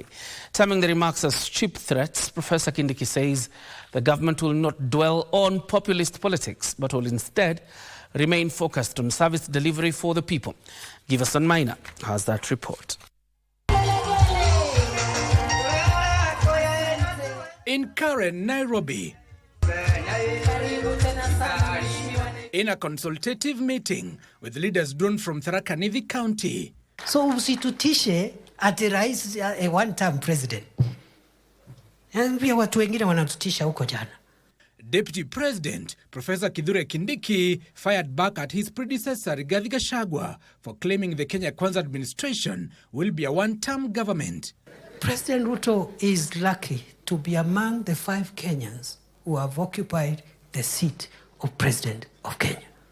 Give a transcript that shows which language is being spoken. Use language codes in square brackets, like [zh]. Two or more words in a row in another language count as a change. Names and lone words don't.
[en] Terming the remarks as cheap threats, Professor Kindiki says the government will not dwell on populist politics, but will instead remain focused on service delivery for the people. Giverson Maina has that report. In Karen, Nairobi, in a consultative meeting with leaders drawn from Tharaka Nithi County. [sw] So usitutishe ati rais [en] a one-term president. [sw] And pia watu wengine wanatutisha huko jana. [en] Deputy President Professor Kioria Kindiki fired back at his predecessor Rigathi Gachagua for claiming the Kenya Kwanza administration will be a one-term government. President Ruto is lucky to be among the 5 Kenyans who have occupied the seat of President of Kenya.